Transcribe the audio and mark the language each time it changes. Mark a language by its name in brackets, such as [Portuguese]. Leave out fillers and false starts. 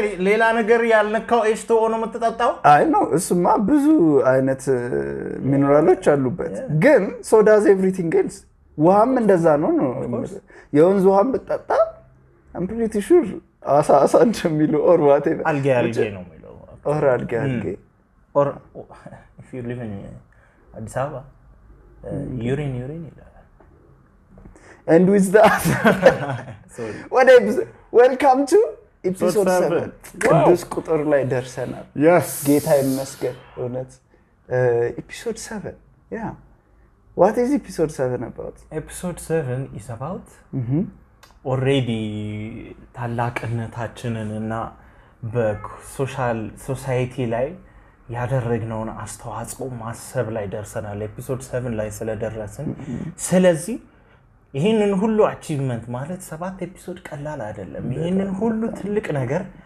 [Amharic] ሌላ ነገር ያልነካው H2O ነው የምትጠጣው አይ ነው እሱማ ብዙ አይነት ሚነራሎች አሉበት ግን [English] so does everything else [Amharic] ውሃም እንደዛ ነው የወንዝ ውሃም ብትጠጣ [English] I'm pretty sure [Amharic] አሳ እንደሚለው [English] or whatever [Amharic] አልጌ ነው የሚለው or አልጌ [English] or if you live in አዲስ አበባ urine ይላል and with that sorry what episode welcome to episode 7 [Amharic] ቅዱስ ቁጥር ላይ ደርሰናል [English] yes [Amharic] ጌታ ይመስገን እውነት [English] episode 7 yeah what is episode 7 about episode 7 is about already [Amharic] ታላቅነታችንን እና በሶሻል ሶሳይቲ ላይ ያደረግነውን አስተዋጽኦ ማሰብ ላይ ደርሰናል episode 7 ላይ ስለደረስን ስለዚህ ይሄንን ሁሉ አቺቭመንት ማለት 7 ኤፒሶድ ቀላል አይደለም ይሄንን ሁሉ ትልቅ ነገር